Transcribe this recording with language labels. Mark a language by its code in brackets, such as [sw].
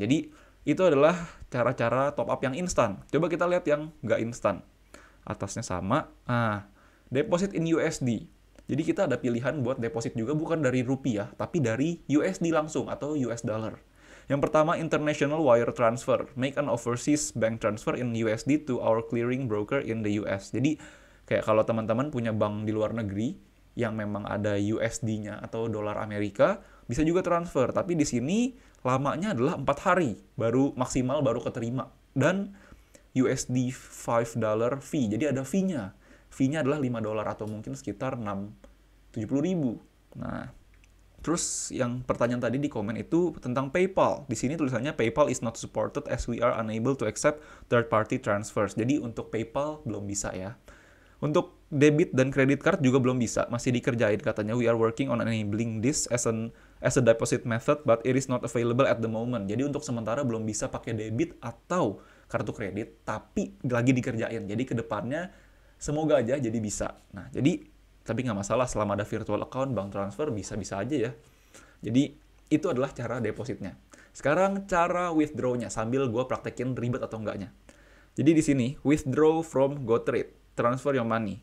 [id] Jadi itu adalah cara-cara top up yang instan. Coba kita lihat yang nggak instan. Atasnya sama. [en] Deposit in USD. [id] Jadi kita ada pilihan buat deposit juga bukan dari rupiah, tapi dari USD langsung atau US dollar. Yang pertama, International Wire Transfer. [en] Make an overseas bank transfer in USD to our clearing broker in the US. [id] Jadi, kayak kalau teman-teman punya bank di luar negeri yang memang ada USD-nya atau dolar Amerika, bisa juga transfer. Tapi di sini lamanya adalah 4 hari, maksimal baru keterima. Dan USD $5 fee, jadi ada fee-nya. Fee-nya adalah $5 atau mungkin sekitar 70 ribu. Nah, terus yang pertanyaan tadi di komen itu tentang PayPal. Di sini tulisannya [en] PayPal is not supported as we are unable to accept third-party transfers. [id] Jadi untuk PayPal belum bisa ya. Untuk debit dan credit card juga belum bisa, masih dikerjain katanya. [en] We are working on enabling this as a deposit method, but it is not available at the moment. [id] Jadi untuk sementara belum bisa pakai debit atau kartu kredit, tapi lagi dikerjain. Jadi kedepannya semoga aja jadi bisa. Nah, tapi nggak masalah selama ada virtual account, bank transfer bisa-bisa aja ya. Jadi itu adalah cara depositnya. Sekarang cara withdraw-nya sambil gue praktekin ribet atau enggaknya. Jadi di sini [en] withdraw from GoTrade, transfer your money.